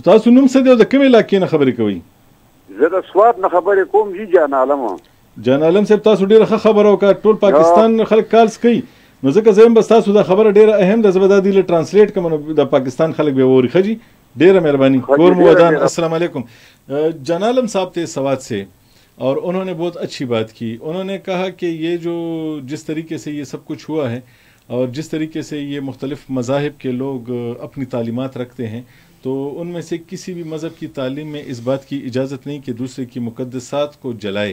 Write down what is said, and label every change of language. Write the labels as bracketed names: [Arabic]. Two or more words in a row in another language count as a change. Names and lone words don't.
[Pashto] تاسو نوم څه دی او د کومې علاقې نه خبرې کوئ؟ زه د سوات نه خبرې کوم جي جان عالم. جان عالم صاحب تاسو ډیره ښه خبره وکړه. ټول پاکستان خلک کالز کوي نو ځکه زه هم بس تاسو دا خبره ډیره اهم ده, زه به دا دی له ټرانسلیټ کوم نو د پاکستان خلک به واوري. ښه جی, ډیره مهرباني, کور مو ودان. [Arabic] السلام علیکم. [Urdu] جان عالم صاحب تھے سوات سے اور انہوں نے بہت اچھی بات کی. انہوں نے کہا کہ یہ جو جس طریقے سے یہ سب کچھ ہوا ہے اور جس طریقے سے یہ مختلف مذاہب کے لوگ اپنی تعلیمات رکھتے ہیں تو ان میں سے کسی بھی مذہب کی تعلیم میں اس بات کی اجازت نہیں کہ دوسرے کی مقدسات کو جلائے.